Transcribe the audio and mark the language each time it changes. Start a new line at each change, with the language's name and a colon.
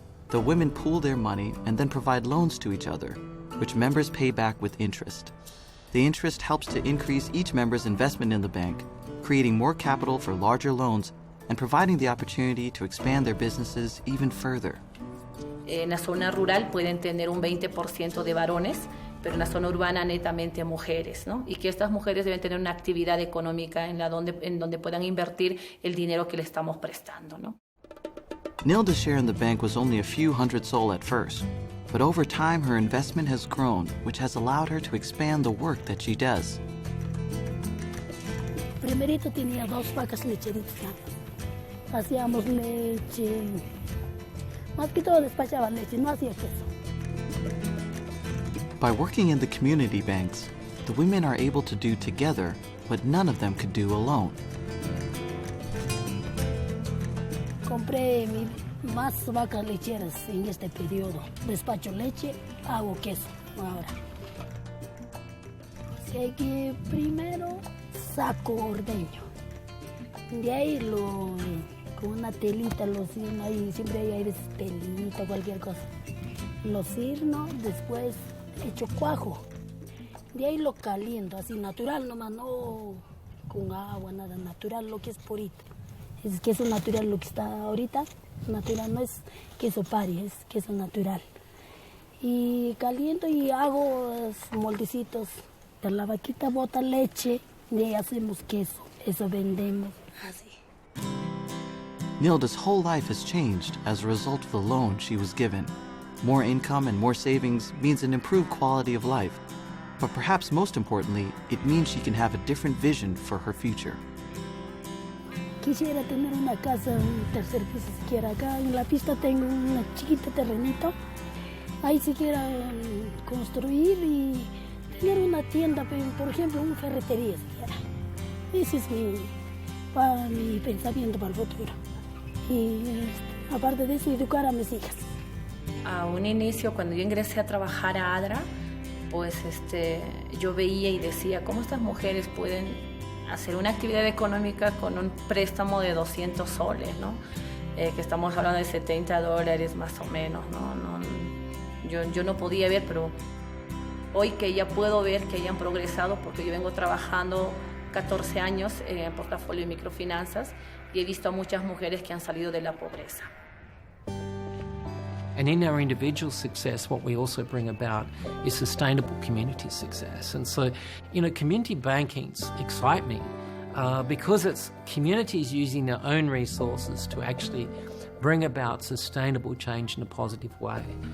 English: The women pool their money and then provide loans to each other, which members pay back with interest. The interest helps to increase each member's investment in the bank, creating more capital for larger loans and providing the opportunity to expand their businesses even further.
Spanish: En la zona rural pueden tener un 20% de varones, pero en la zona urbana netamente mujeres, ¿no? Y que estas mujeres deben tener una actividad económica en donde puedan invertir el dinero que le estamos prestando, ¿no?
English: Nilda's share in the bank was only a few hundred sol at first, but over time her investment has grown, which has allowed her to expand the work that she does.
Spanish: Primerito tenía 2 vacas lecheritas. Hacíamos leche. Más que todo despachaban leche, no hacía queso.
English: By working in the community banks, the women are able to do together what none of them could do alone.
Spanish: Compré más vacas lecheras en este periodo. Despacho leche, hago queso ahora. Así que primero saco ordeño. De ahí con una telita lo sirno, ahí siempre hay telita, cualquier cosa. Lo sirno, después hecho cuajo. De ahí lo caliento, así natural nomás, no con agua, nada, natural, lo que es purito. Es queso natural lo que está ahorita, natural, no es queso pari, es queso natural. Y caliento y hago moldecitos. De la vaquita bota leche, de ahí hacemos queso, eso vendemos, así.
English: Nilda's whole life has changed as a result of the loan she was given. More income and more savings means an improved quality of life. But perhaps most importantly, it means she can have a different vision for her future.
Spanish: Quisiera tener una casa, un tercer piso siquiera. Acá en la pista tengo un chiquito terrenito. Ahí siquiera construir y tener una tienda, por ejemplo, una ferretería siquiera. Ese es mi pensamiento para el futuro. Y aparte de eso, educar a mis hijas. A un inicio, cuando yo ingresé a trabajar a ADRA, pues yo veía y decía, ¿cómo estas mujeres pueden hacer una actividad económica con un préstamo de 200 soles, ¿no? Que estamos hablando de $70 más o menos, ¿no? Yo no podía ver, pero hoy que ya puedo ver que hayan progresado, porque yo vengo trabajando 14 años en portafolio de microfinanzas y he visto a muchas mujeres que han salido de la pobreza.
English: And in our individual success, what we also bring about is sustainable community success. And so, community bankings excite me because it's communities using their own resources to actually bring about sustainable change in a positive way.